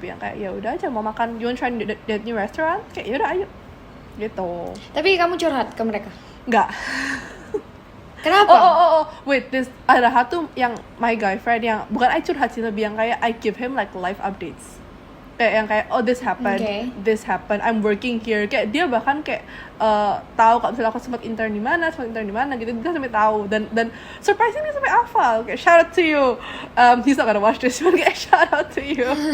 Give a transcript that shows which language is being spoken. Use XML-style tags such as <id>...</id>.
<id>Tapi yang kayak ya udah aja mau makan,</id> <en>you want try that new restaurant,</en> <id>kayak ya udah ayo gitu. Tapi kamu curhat ke mereka? Enggak. Kenapa?</id> <en>Wait,</en> <id>ada satu yang</id> <en>my guy friend</en> <id>yang bukan</id> <en>I</en> <id>curhat sih, lebih yang kayak</id> <en>I give him like life updates.</en> <id>Kayak yang kayak</id> <en>oh this happened, I'm working here.</en> <id>Kayak dia bahkan kayak tahu kalau misalnya aku sempat intern di mana gitu, dia sampai tahu dan</id> <en>surprisingly</en> <id>sampai hafal. Kayak</id> <en>shout out to you. He's not gonna watch this one,</en> <id>kayak</id> <en>shout out to you.</en>